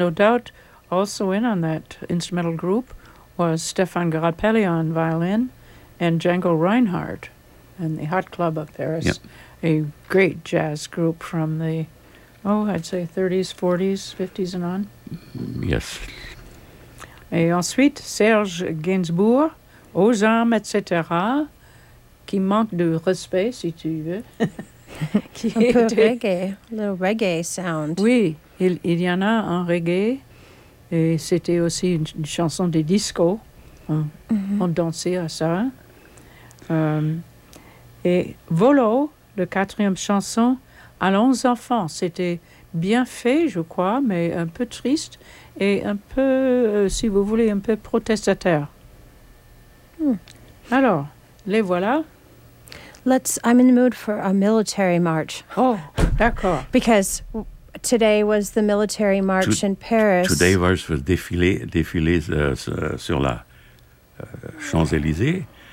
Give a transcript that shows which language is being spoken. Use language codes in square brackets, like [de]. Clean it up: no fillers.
[en] No doubt, also in on that instrumental group was Stéphane Grappelli on violin and Django Reinhardt and the Hot Club of Paris, yep. A great jazz group from the, I'd say 30s, 40s, 50s and on. Yes. [fr] Et ensuite, Serge Gainsbourg, Aux Armes, etc., qui manque de respect, si tu veux. Un peu reggae, [en] little reggae sound. [fr] Oui, il y en a un reggae, et c'était aussi une chanson de disco. On dansait à ça. Et Volo, la quatrième chanson, Allons enfants, c'était bien fait, je crois, mais un peu triste, et un peu, si vous voulez, un peu protestataire. Mm. Alors, les voilà. [en] I'm in the mood for a military march. [fr] Oh, d'accord. [en] Because today was the military march in Paris. Today was the [fr] défilé sur la Champs-Élysées.